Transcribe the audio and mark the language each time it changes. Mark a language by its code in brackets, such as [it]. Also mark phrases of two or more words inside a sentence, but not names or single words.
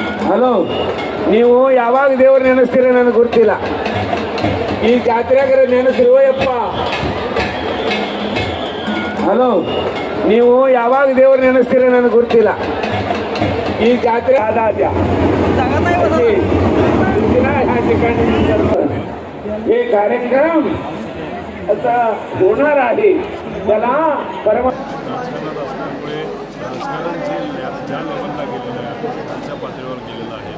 [kn] ಹಲೋ, ನೀವು ಯಾವಾಗ ದೇವ್ರ ನೆನೆಸ್ತೀರ ನನಗೆ ಗೊತ್ತಿಲ್ಲ. ಈ ಜಾತ್ರೆಗಾರ ನೆನೆಸ್ತಿರೋ ಯಪ್ಪ. ಹಲೋ, ನೀವು ಯಾವಾಗ ದೇವ್ರ ನೆನೆಸ್ತೀರ ನನಗೆ ಗೊತ್ತಿಲ್ಲ. [mr] ಈ ಜಾತ್रे हे कार्यक्रम आता होणार आहे. त्याला राजकारण असल्यामुळे राजकारण ज्या लेवलला गेलेलं आहे त्या पातळीवर गेलेलं आहे.